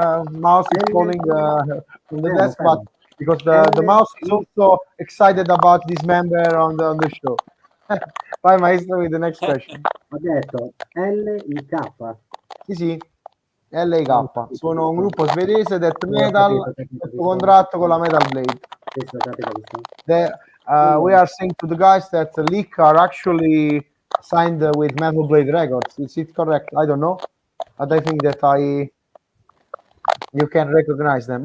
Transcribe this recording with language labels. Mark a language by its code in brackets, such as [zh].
[en] Mouse is falling from the desk, but because the mouse is also excited about this member on the show. [it] Vai maestro [en] with the next question. [it] Ho detto L-I-K. Sì, L-I-K. Sono un gruppo svedese death metal sotto contratto con la Metal Blade. [en] We are saying to the guys that Leak are actually signed with Metal Blade Records. Is it correct? I don't know, but I think that you can recognize them.